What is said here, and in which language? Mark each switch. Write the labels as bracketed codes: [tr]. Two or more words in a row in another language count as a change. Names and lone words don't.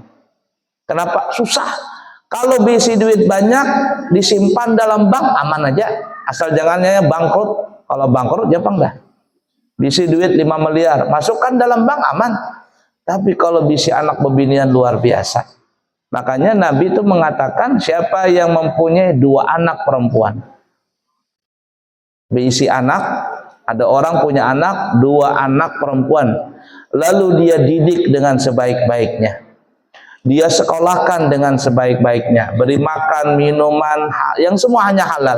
[id] Kenapa? Susah. Kalau bisi duit banyak disimpan dalam bank aman aja, asal jangannya bangkrut. Kalau bangkrut Jepang dah. Bisi duit 5 miliar masukkan dalam bank aman. Tapi kalau bisi anak bebinian luar biasa. Makanya Nabi itu mengatakan siapa yang mempunyai 2 anak perempuan, bisi anak, ada orang punya anak 2 anak perempuan, lalu dia didik dengan sebaik-baiknya. Dia sekolahkan dengan sebaik-baiknya, beri makan, minuman, yang semua hanya halal.